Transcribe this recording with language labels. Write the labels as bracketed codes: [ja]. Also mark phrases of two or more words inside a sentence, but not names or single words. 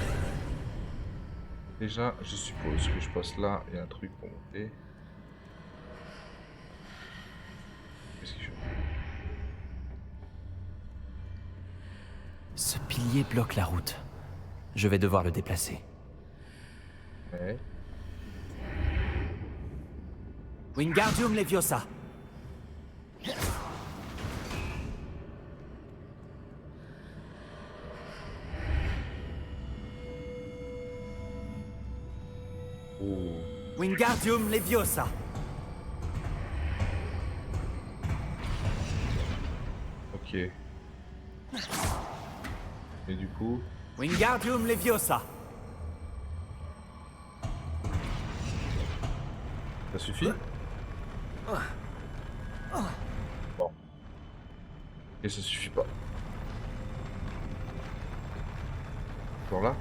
[fr] Déjà, je suppose que je passe là. Il y a un truc pour monter. Qu'est-ce qu'il fait? Ce pilier bloque la route. Je vais devoir le déplacer. Ouais. Wingardium Leviosa. Oh. Wingardium Leviosa. Ok. Et du coup... Wingardium Leviosa. ça suffit? Bon. Et ça suffit pas. Encore là?